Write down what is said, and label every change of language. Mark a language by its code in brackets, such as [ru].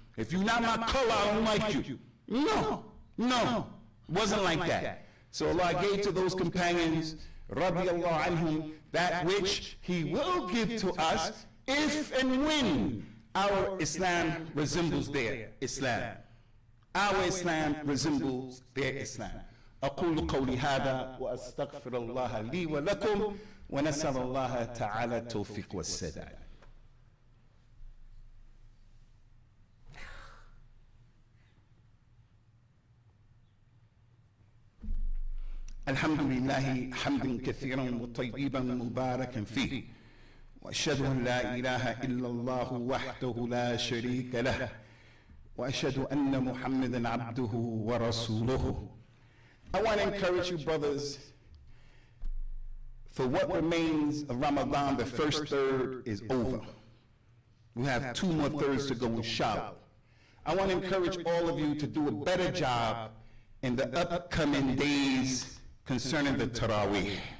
[en] If you're not my color, I don't like you. No, it wasn't like that. So Allah gave to those companions, radiyallahu anhum, that which He will give to us if and when our Islam resembles their Islam. Our Islam resembles their Islam. [ar] أقول قولي هذا وأستغفر الله لي ولكم ونسأل الله تعالى التوفيق والسداد. الحمد لله حمدا كثيرا وطيبا مباركا فيه، وأشهد أن لا إله إلا الله وحده لا شريك له، وأشهد أن محمدا عبده ورسوله. [en] I want to encourage you, brothers, for what remains of Ramadan, the first third is over. We have 2 more thirds to go, inshallah. I want to encourage all of you to do a better job in the upcoming days concerning the Taraweeh.